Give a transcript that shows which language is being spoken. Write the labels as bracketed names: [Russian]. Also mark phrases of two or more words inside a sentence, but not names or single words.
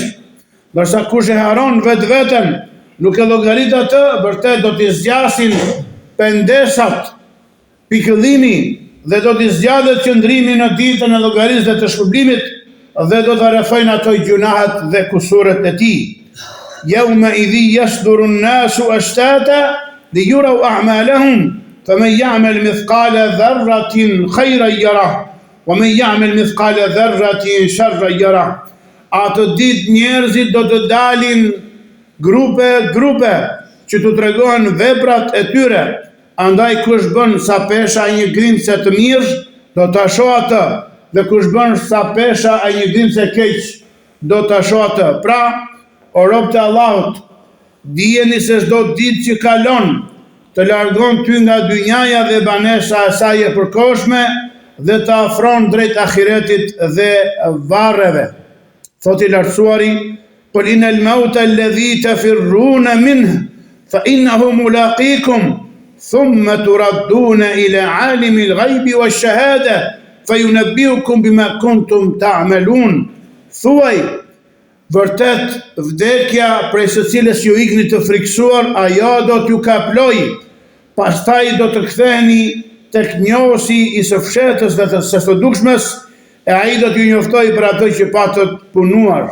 [Albanian] Ndërsa kush e haron vetveten, nuk e llogarit atë, vërtet do t'i zgjasin pendesat, pikëllimi, dhe do t'i zgjadhet qëndrimi në ditën e llogarisë dhe të shpërblimit, dhe do të rrefojnë ato gjunahet dhe kusuret e tij. [Arabic] يومئذ يصدر الناس أشتاتا ليروا أعمالهم فمن يعمل مثقال ذرة خيرا يره ومن يعمل مثقال ذرة شرا يره. [Albanian] Atë ditë njerëzit do të dalin grupe që të tregohen veprat e tyre. Andaj kush bën sa pesha një grimse të mirë, do ta shoh atë, dhe kush bën sa pesha një grimse keq, do ta shoh atë. Pra, o rob të Allahut, dijeni se çdo ditë që kalon të largon ty nga dynjaja dhe banesa e saj e përkohshme dhe të afron drejt ahiretit dhe varreve. Thot I lartësuari: [Arabic] "قل إن الموت الذي تفرون منه فإنه ملاقيكم ثم تردون إلى عالم الغيب والشهادة فينبئكم بما كنتم تعملون. [Albanian] Thuaj, vërtet vdekja prej së cilës ju ikni të friksuar, ajo do t'ju kaploj, pastaj do të ktheheni tek njohësi i së fshehtës dhe të së dukshmes, e ai do t'ju njoftoj për ato që patët punuar.